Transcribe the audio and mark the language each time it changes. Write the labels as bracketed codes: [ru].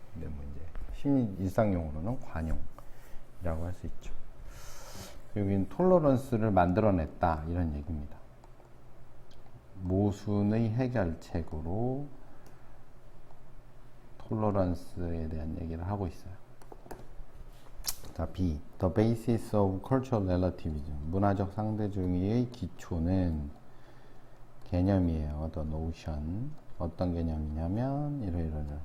[ko] 근데 뭐 이제 일상용으로는 관용이라고 할 수 있죠. 여기는 톨러런스를 만들어냈다 이런 얘기입니다. 모순의 해결책으로 톨러런스에 대한 얘기를 하고 있어요. 자, B. [en] The basis of cultural relativism. [ko] 문화적 상대주의의 기초는 개념이에요. [en] The notion. [ko] 어떤 개념이냐면 이러이러.